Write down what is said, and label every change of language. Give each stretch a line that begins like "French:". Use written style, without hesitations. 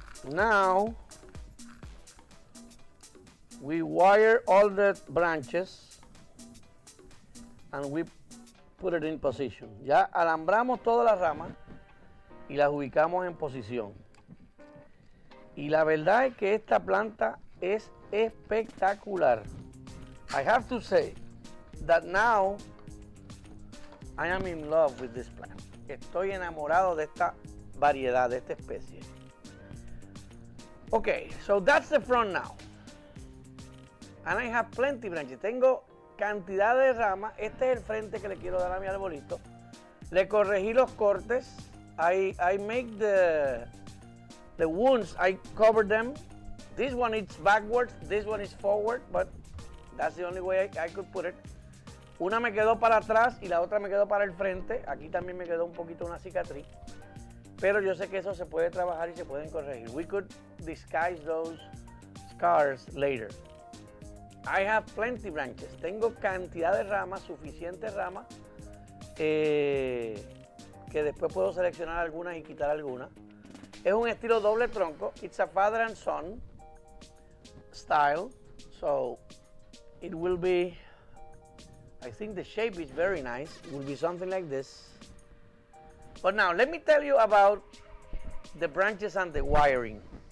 English: Now we wire all the branches and we put it in position.
Spanish: Ya alambramos todas las ramas y las ubicamos en posición. Y la verdad es que esta planta es espectacular.
English: I have to say that now I am in love with this plant.
Spanish: Estoy enamorado de esta variedad, de esta especie.
English: Okay, so that's the front now. And I have plenty branches.
Spanish: Tengo cantidad de ramas. Este es el frente que le quiero dar a mi arbolito. Le corregí los cortes.
English: I make the wounds, I cover them. This one is backwards, this one is forward, but that's the only way I could put it.
Spanish: Una me quedó para atrás y la otra me quedó para el frente. Aquí también me quedó un poquito una cicatriz. Pero yo sé que eso se puede trabajar y se pueden corregir.
English: We could disguise those scars later. I have plenty branches.
Spanish: Tengo cantidad de ramas, suficientes ramas, que después puedo seleccionar algunas y quitar algunas. Es un estilo doble tronco.
English: It's a father and son style. So it will be, I think the shape is very nice. It will be something like this. But now, let me tell you about the branches and the wiring.